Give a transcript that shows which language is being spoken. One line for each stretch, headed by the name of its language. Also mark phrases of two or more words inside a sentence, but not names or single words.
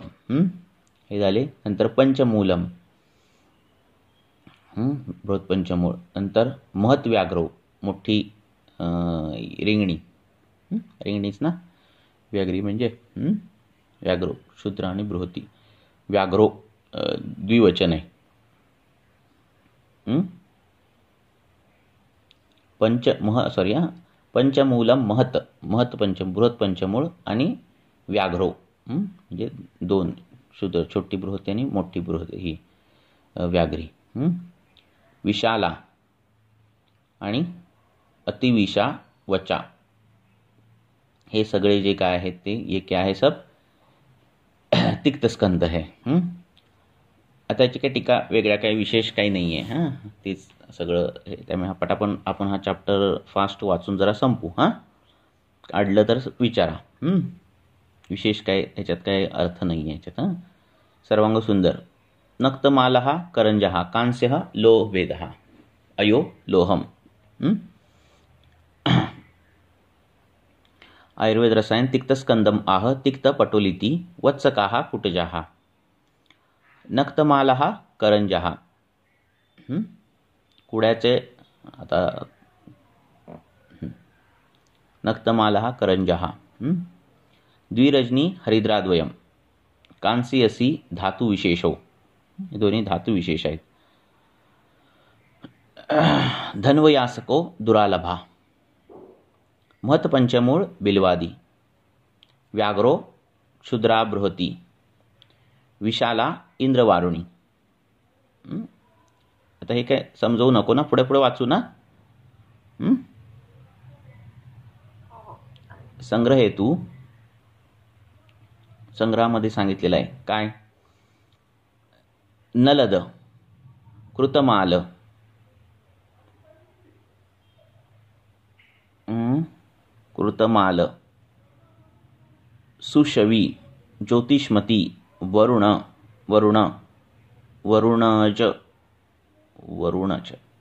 Marathi: हे झाले. नंतर पंचमूलम, बृहत पंचमूळ. नंतर महत्व्याघ्रो, मोठी रिंगणी. रिंगणीच ना, व्याघ्री म्हणजे व्याघ्रो, शूद्र आणि बृहती. व्याघ्रो द्विवचन आहे. पंचमूलम महत, महत पंचम, बृहत पंचमूळ आणि व्याघ्रो म्हणजे दोन, शूद्र, छोटी बृहती आणि मोठी बृहती, ही व्याघ्री. विशाला आणि अतिविशा वचा. हे सगळे जे काय आहेत ते
Hindi: ये क्या है? सब तिक्त स्कंद है.
Marathi: आता याची काही टीका वेगळ्या काही विशेष काही नाही आहे. तेच सगळं. त्यामुळे आपण हा चॅप्टर फास्ट वाचून जरा संपू. काढलं तर विचारा. विशेष काय ह्याच्यात काय अर्थ नाही आहे ह्याच्यात. सर्वांग सुंदर.
Sanskrit: नक्तमालः करंजः कांस्यः लोहवेदः अयो लोहम. आयुर्वेद रसायन तिक्त स्कंदम आह तिक्त पटोलिती वत्सकाः कुटजाः नक्तमालः करंजः.
Marathi: कुड्याचे आता
Sanskrit: नक्तमालः करंजः द्विरजनी हरिद्राद्वयम, कांस्यसी धातुविशेषो,
Marathi: हे दोन्ही धातुविशेष आहेत.
Sanskrit: धन्वयासको दुरालभा, महत्पंचमूळ बिल्वादी, व्याघ्रो क्षुद्रा बृहती, विशाला इंद्रवारुणी.
Marathi: आता हे काय समजवू नको ना, पुढे पुढे वाचू ना. संग्रह हेतू संग्रहामध्ये सांगितलेला आहे काय. नलद, कृतमाल, कृतमाल, सुशवी, ज्योतिष्मती, वरुण, वरुण, वरुणज, वरुणज,